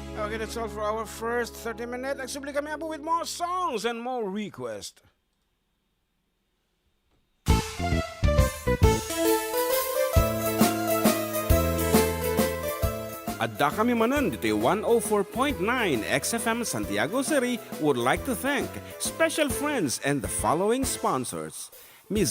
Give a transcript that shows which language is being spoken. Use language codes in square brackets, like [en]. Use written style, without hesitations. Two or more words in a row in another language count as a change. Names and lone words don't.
[en] Okay, that's all for our first 30 minutes. [ilo] Nagsubli kami abo with more songs and more requests. Adda kami Manen, Ditoy [en] 104.9 XFM Santiago City would like to thank special friends and the following sponsors. Ms.